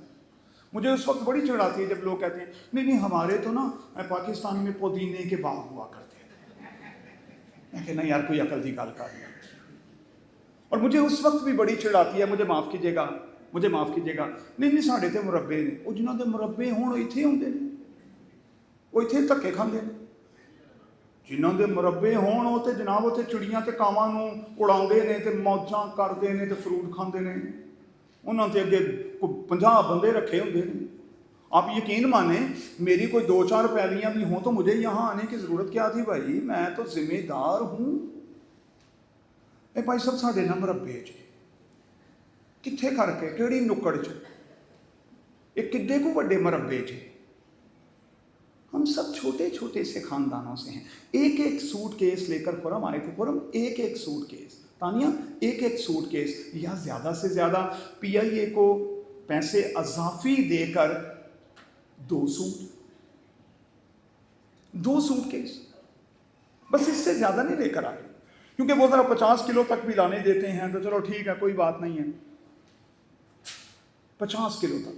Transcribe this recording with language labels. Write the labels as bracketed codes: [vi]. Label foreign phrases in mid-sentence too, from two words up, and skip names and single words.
[ur] مجھے اس وقت بڑی چڑ آتی ہے جب لوگ کہتے ہیں نہیں ہمارے تو نا پاکستان میں پودینے کے باغ ہوا کرتے ہیں. [pa] میں کہنا یار کوئی عقل کی گل کر دیا. [ur] اور مجھے اس وقت بھی بڑی چڑ آتی ہے، مجھے معاف کیجیے گا, [pa] نہیں ساڈے تو مربعے نے، وہ جنہوں نے مربعے ہون ایتھے آؤندے نے، وہ ایتھے دھکے کھاندے نے, ਜਿਨ੍ਹਾਂ ਦੇ ਮੁਰੱਬੇ ਹੋਣ ਉਹ ਤੇ ਜਨਾਬ ਉੱਥੇ ਚਿੜੀਆਂ ਤੇ ਕਾਵਾਂ ਨੂੰ ਉਡਾਉਂਦੇ ਨੇ ਤੇ ਮੌਜਾਂ ਕਰਦੇ ਨੇ ਤੇ ਫਰੂਟ ਖਾਂਦੇ ਨੇ। ਉਹਨਾਂ ਤੇ ਅੱਗੇ 50 ਬੰਦੇ [ur] رکھے ہوتے ہیں۔ آپ یقین مانیں میری کوئی 2-4 پیلیاں بھی ہوں تو مجھے یہاں آنے کی ضرورت کیا تھی بھائی، میں تو ذمہ دار ہوں۔ [pa] اے بھائی صاحب ساڈے نہ مربے چ کتھے کر کے کیڑی نکڑ چ یہ کڈے کو وڈے مربے چ [ur] ہم سب چھوٹے چھوٹے سے خاندانوں سے ہیں۔ ایک ایک سوٹ کیس لے کر خرم آئے تھے، خرم ایک ایک سوٹ کیس، تانیہ ایک ایک سوٹ کیس یا زیادہ سے زیادہ پی آئی اے کو پیسے اضافی دے کر 2 سوٹ کیس، بس اس سے زیادہ نہیں لے کر آئے، کیونکہ وہ ذرا 50 کلو تک بھی لانے دیتے ہیں تو چلو ٹھیک ہے کوئی بات نہیں ہے، 50 کلو تک۔